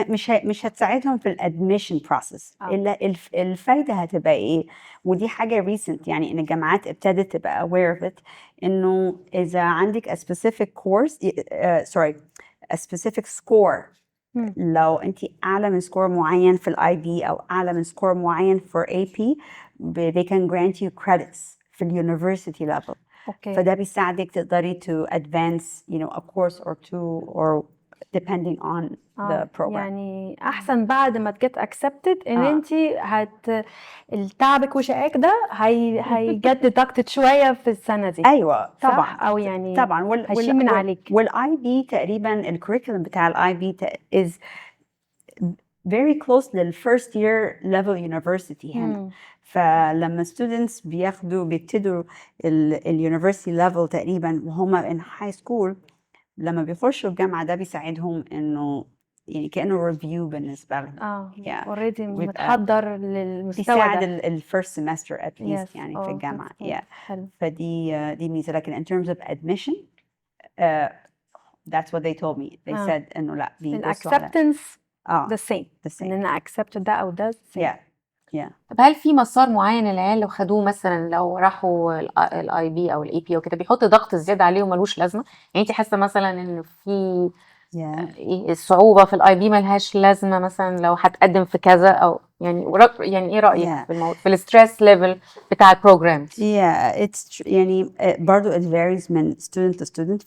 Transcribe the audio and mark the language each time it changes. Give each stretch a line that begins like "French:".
Arabic: مش هتساعدهم في الادميشن بروسيس. الا الفايده هتبقى ايه، ودي حاجه recent يعني ان الجامعات ابتدت تبقى aware of it، انه اذا عندك
English: a specific course a specific score،
Arabic: لو انت اعلى من سكور معين في الاي بي او اعلى من سكور معين for AP
English: they can grant you credits
Arabic: في اليونيفرسيتي level. فده بيساعدك تقدري
English: to advance a course or two or depending on the program.
Arabic: يعني احسن بعد ما تجت accepted ان انت تعبك وشقاك ده هيجت deducted شويه في السنه دي. ايوه طبعا او يعني طبعا هيشيل من عليك. والاي بي تقريبا الكوريكولم بتاع الاي بي
English: is very close
Arabic: للفيرست year level university هنا. فلما students بيبتدوا اليونيفرسيتي ليفل تقريبا وهم
English: in high school،
Arabic: لما بيخشوا الجامعة ده بيساعدهم انه يعني كأنه ريفيو بالنسبة لهم. already متحضر للمستوى بيساعد ده. الفيرست semester at least يعني في الجامعة. فدي ميزة.
English: لكن in terms of admission that's what they told me. They said
Arabic: انه لا بيبصوا على
English: acceptance the same.
Arabic: ان انا accepted ده او ده طب هل في مسار معين العيال لو خدوه مثلا لو راحوا الاي بي او الاي بي او كده بيحط ضغط زياده عليهم ملوش لازمه؟ يعني انت حاسه مثلا ان في الصعوبه في الاي بي ملهاش لازمه مثلا لو هتقدم في كذا او يعني ايه رايك في الموضوع في الستريس ليفل بتاع البروجرام؟
English: it's
Arabic: يعني برضو
English: it varies
Arabic: من
English: student to student.